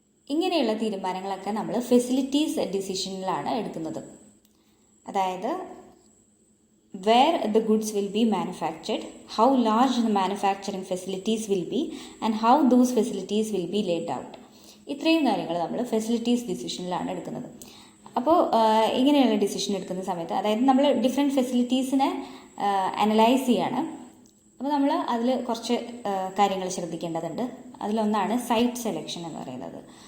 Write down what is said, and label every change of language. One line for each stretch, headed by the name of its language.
Malayalam: ഇങ്ങനെയുള്ള തീരുമാനങ്ങളൊക്കെ നമ്മൾ ഫെസിലിറ്റീസ് ഡിസിഷനിലാണ് എടുക്കുന്നത്.
English: അതായത് where the goods will be manufactured, how large the manufacturing facilities will be, and how those facilities will be laid out.
Malayalam: ഇത്രയും കാര്യങ്ങൾ നമ്മൾ ഫെസിലിറ്റീസ് ഡിസിഷനിലാണ് എടുക്കുന്നത്. അപ്പോൾ ഇങ്ങനെയുള്ള ഡിസിഷൻ എടുക്കുന്ന സമയത്ത്, അതായത് നമ്മൾ ഡിഫറെൻറ്റ് ഫെസിലിറ്റീസിനെ അനലൈസ് ചെയ്യാണ്. അപ്പോൾ നമ്മൾ അതിൽ കുറച്ച് കാര്യങ്ങൾ ശ്രദ്ധിക്കേണ്ടതുണ്ട്. അതിലൊന്നാണ് സൈറ്റ് സെലക്ഷൻ എന്ന് പറയുന്നത്.